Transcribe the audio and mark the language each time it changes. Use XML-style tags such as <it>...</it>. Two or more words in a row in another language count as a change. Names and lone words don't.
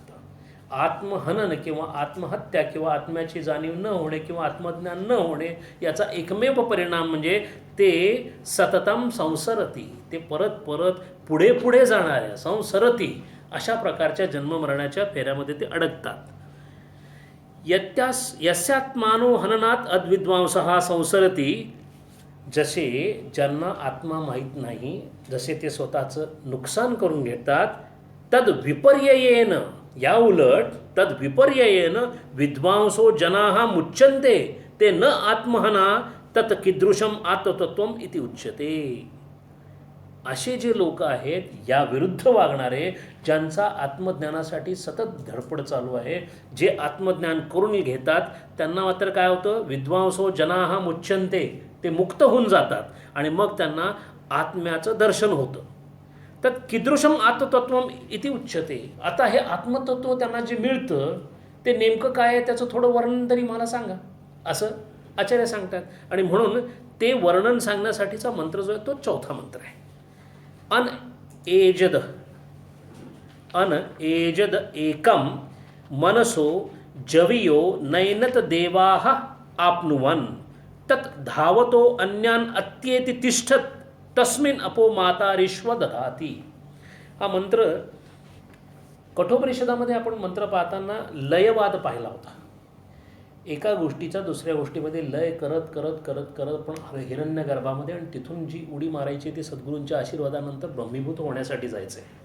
<mr>आत्महनन किंवा आत्महत्या किंवा आत्म्याची जाणीव न होणे किंवा आत्मज्ञान न होणे याचा एकमेव परिणाम म्हणजे ते</mr> <sa>सततम संसरती,</sa> <mr>ते परत परत पुढे पुढे जाणाऱ्या संसरती अशा प्रकारच्या जन्ममरणाच्या फेऱ्यामध्ये ते अडकतात.</mr> <sa>यस्यात्मानो हननात अद्विद्वांसः संसरती.</sa> <mr>जसे ज्यांना आत्मा माहीत नाही, जसे ते स्वतःचं नुकसान करून घेतात,</mr> <sa>तद विपर्ययेन,</sa> <mr>या उलट</mr> <sa>तद विपर्ययेन विद्वांसो जनाः मुच्यन्ते ते न आत्महना तत् कीदृशम आत्मतत्वम इति उच्यते.</sa> <mr>असे जे लोक आहेत या विरुद्ध वागणारे, ज्यांचा आत्मज्ञानासाठी सतत धडपड चालू आहे, जे आत्मज्ञान करून घेतात, त्यांना मात्र काय होतं?</mr> <sa>विद्वांसो जनाः मुच्यन्ते,</sa> <mr>ते मुक्त होऊन जातात आणि मग त्यांना आत्म्याचं दर्शन होतं.</mr> <sa>तर कीदृशम आत्मतत्वम इति उच्यते.</sa> <mr>आता हे आत्मतत्व त्यांना जे मिळतं ते नेमकं काय आहे त्याचं थोडं वर्णन तरी मला सांगा, असं आचार्य सांगतात. आणि म्हणून ते वर्णन सांगण्यासाठीचा मंत्र जो आहे तो चौथा मंत्र आहे.</mr> <sa>अनएजद एकम मनसो जवियो नैनत देवाः आप्नुवन् तत् धावतो अन्यान अत्येति तिष्ठत तस्मिन् अपो मातारिश्व दधाती.</sa> <mr>हा मंत्र कठोपनिषदामध्ये आपण मंत्र पाहताना लयवाद पाहिला होता. एका गोष्टीचा दुसऱ्या गोष्टीमध्ये लय करत करत करत करत पण हिरण्य गर्भामध्ये आणि तिथून जी उडी मारायची ती सद्गुरूंच्या आशीर्वादानंतर ब्रह्मीभूत होण्यासाठी जायचं आहे.</mr>